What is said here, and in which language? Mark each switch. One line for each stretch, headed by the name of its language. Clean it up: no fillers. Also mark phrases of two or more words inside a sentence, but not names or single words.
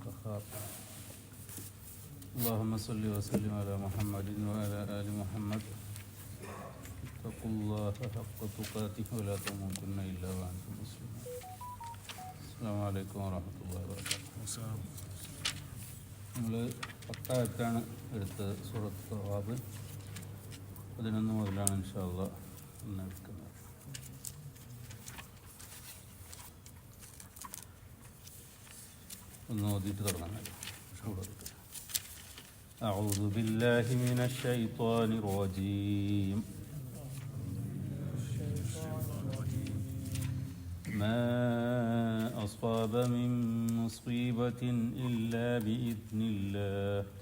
Arabic: الأبصار. اللهم صل وسلم على محمد وعلى آل محمد. اتقوا الله حق تقاته ولا تموتن إلا وأنتم مسلمون. السلام عليكم ورحمة الله وبركاته.
Malayalam: നമ്മൾ 10 ആയത്താണ് എടുത്തത്. സൂറത്ത് തവാബ് 11 മുതലാണ്
Arabic: إن شاء الله
Malayalam: ഇന്ന് എടുക്കുന്നത്. ഒന്ന് ഓതിയിട്ട് തുടങ്ങാൻ.
Arabic: أعوذ بالله من الشيطان الرجيم. ما أصاب من مصيبة إلا بإذن الله.